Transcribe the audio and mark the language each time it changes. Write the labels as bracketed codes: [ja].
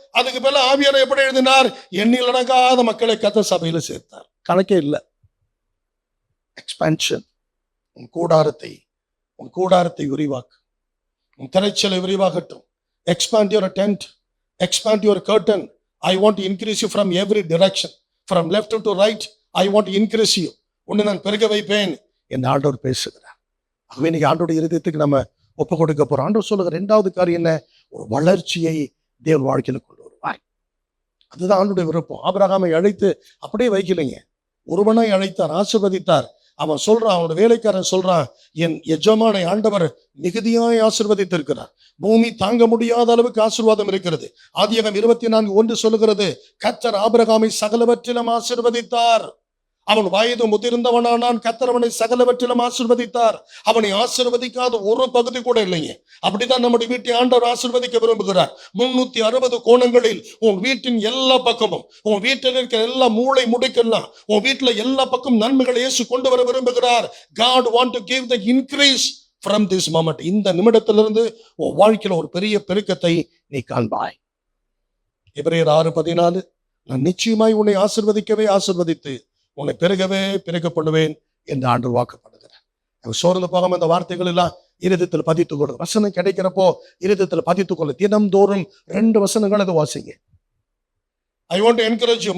[ta] அதுக்கு மேல ஆவியார் எப்படி எழுதினார்? எண்ணில் அடங்காத மக்களை கர்த்தர் சபையில சேர்த்தார். கணக்கே இல்லை. எக்ஸ்பான்ஷன். உன் கூடாரத்தை விரிவாக்கு. உன் திரைச்சலை விரிவாகட்டும். [en] Expand your tent, expand your curtain. I want to increase you from every direction, from left to right. I want to increase you. [ta] உன்னை நான் பெருக வைப்பேன் என்று ஆண்டவர் பேசுகிறார். ஆகவே இன்னைக்கு ஆண்டோட இருதயத்துக்கு நம்ம ஒப்பு கொடுக்க போறோம். ஆண்டவர் சொல்லுகிற 2வது காரியம் என்ன? ஒரு வளர்ச்சியை தேவன் வாழ்க்கையில கொண்டு வருவார். அதுதான் ஆண்டோட விருப்பம். ஆபிரகாமை அழைத்து அப்படியே வைக்கலைங்க. ஒருவனாய் அழைத்தார், ஆசீர்வதித்தார். அவன் சொல்றான், அவனோட வேலைக்காரன் சொல்றான், என் எஜமானை ஆண்டவர் மிகுதியாய் ஆசீர்வதித்திருக்கிறார். பூமி தாங்க முடியாத அளவுக்கு ஆசீர்வாதம் இருக்கிறது. ஆதியாகமம் 24:1 சொல்லுகிறது, கர்த்தர் ஆபிரகாமை சகலவற்றிலும் ஆசீர்வதித்தார். அவன் வயது முதிர்ந்தவனானான். கர்த்தர் அவனை சகலவற்றிலும் ஆசீர்வதித்தார். அவனை ஆசீர்வதிக்காத ஒரு பகுதி கூட இல்லைங்க. அப்படிதான் நம்முடைய வீட்டை ஆண்டவர் ஆசீர்வதிக்க விரும்புகிறார். 360 கோணங்களில் உன் வீட்டின் எல்லா பக்கமும், உன் வீட்டில் இருக்கிற எல்லா மூளை முடுக்கெல்லாம், உன் வீட்டில் எல்லா பக்கம் நன்மைகளை இயேசு கொண்டு வர விரும்புகிறார். [en] God want to give the increase from this moment. [ta] இந்த நிமிடத்திலிருந்து உன் வாழ்க்கையில ஒரு பெரிய பெருக்கத்தை நீ காண்பாய். எபிரேயர் 6:14 நான் நிச்சயமாய் உன்னை ஆசீர்வதித்து உன்னை பெருக பண்ணுவேன் என்று ஆண்டவர் வாக்கு பண்ணுகிறார். சோர்ந்து போகாம இந்த வார்த்தைகள் எல்லாம் இருதயத்தில் பதித்துக் கொள்ளும். வசனம் கிடைக்கிறப்போ இருதயத்தில் பதித்துக் கொள்ள தினம்தோறும் 2 வசனங்கள் அதை வாசிங்க. [en] I want to encourage you.